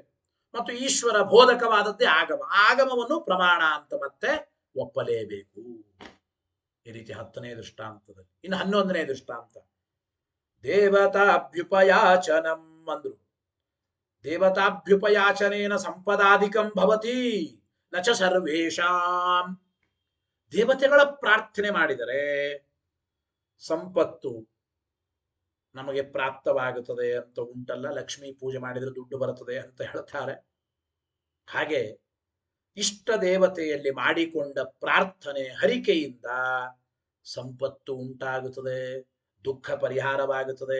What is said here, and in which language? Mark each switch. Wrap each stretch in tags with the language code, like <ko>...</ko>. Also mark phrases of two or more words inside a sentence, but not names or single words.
<kn>ಮತ್ತು ಈಶ್ವರ ಬೋಧಕವಾದದ್ದೇ ಆಗಮ. ಆಗಮವನ್ನು ಪ್ರಮಾಣ ಅಂತ ಮತ್ತೆ ಒಪ್ಪಲೇಬೇಕು. ಈ ರೀತಿ 10ನೇ ದೃಷ್ಟಾಂತದಲ್ಲಿ. ಇನ್ನು 11ನೇ ದೃಷ್ಟಾಂತ, ದೇವತಾಭ್ಯುಪಯಾಚನಂ ಅಂದ್ರು.</kn> <sa>ದೇವತಾಭ್ಯುಪಯಾಚನೇನ ಸಂಪದಾಧಿಕಂ ಭವತಿ ನಚ ಸರ್ವೇಷಾಂ.</sa> <kn>ದೇವತೆಗಳ ಪ್ರಾರ್ಥನೆ ಮಾಡಿದರೆ ಸಂಪತ್ತು ನಮಗೆ ಪ್ರಾಪ್ತವಾಗುತ್ತದೆ ಅಂತ ಉಂಟಲ್ಲ. ಲಕ್ಷ್ಮೀ ಪೂಜೆ ಮಾಡಿದರೆ ದುಡ್ಡು ಬರುತ್ತದೆ ಅಂತ ಹೇಳ್ತಾರೆ. ಹಾಗೆ ಇಷ್ಟ ದೇವತೆಯಲ್ಲಿ ಮಾಡಿಕೊಂಡ ಪ್ರಾರ್ಥನೆ ಹರಿಕೆಯಿಂದ ಸಂಪತ್ತು ಉಂಟಾಗುತ್ತದೆ, ದುಃಖ ಪರಿಹಾರವಾಗುತ್ತದೆ.</kn>